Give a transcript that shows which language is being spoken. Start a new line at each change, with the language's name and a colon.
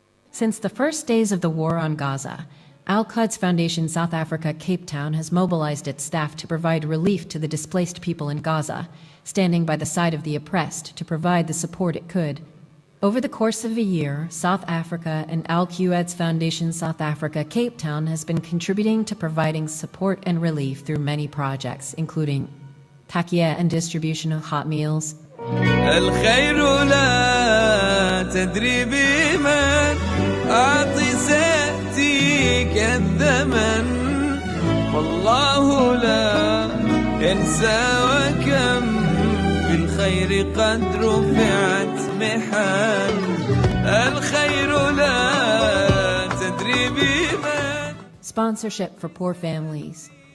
English: Since the first days of the war on Gaza, Al-Quds Foundation South Africa Cape Town has mobilized its staff to provide relief to the displaced people in Gaza, standing by the side of the oppressed to provide the support it could. Over the course of a year, South Africa and Al-Quds Foundation South Africa Cape Town has been contributing to providing support and relief through many projects, including takia and distribution of hot meals,
Arabic: الخير لا تدري بمن أعطي سأتيك الثمن والله لا ينسى وكم بالخير قد رفعت محن الخير لا تدري بمن
English: sponsorship for poor families,